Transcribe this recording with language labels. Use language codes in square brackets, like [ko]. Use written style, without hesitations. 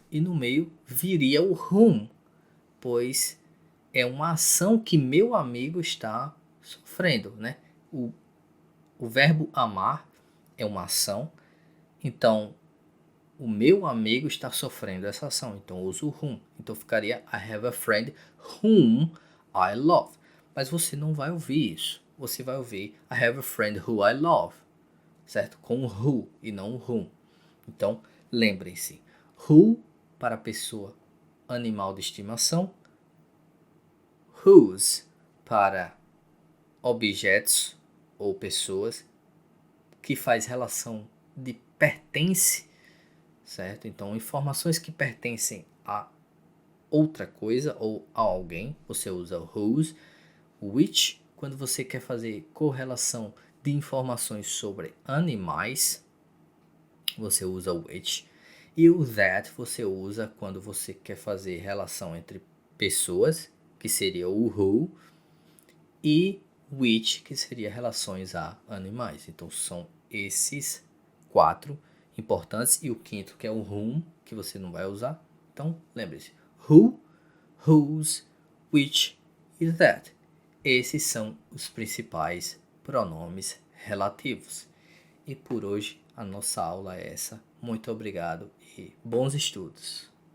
[pt] E no meio viria o whom, pois é uma ação que meu amigo está sofrendo, né? O verbo amar é uma ação, então o meu amigo está sofrendo essa ação, então eu uso whom. Então ficaria [en] I have a friend whom I love. [pt] Mas você não vai ouvir isso. Você vai ouvir [en] I have a friend who I love, [pt] certo? Com o who e não o whom. Então lembrem-se, who para pessoa, animal de estimação, whose para objetos ou pessoas, que faz relação de pertence, certo? Então, informações que pertencem a outra coisa ou a alguém, você usa o whose. Which, quando você quer fazer correlação de informações sobre animais, você usa o which. E o that você usa quando você quer fazer relação entre pessoas, que seria o who, e which, que seria relações a animais. Então, são esses 4 importantes, e o quinto, que é o whom, que você não vai usar. Então, lembre-se, who, whose, which e that. Esses são os principais pronomes relativos. E por hoje a nossa aula é essa. Muito obrigado e bons estudos.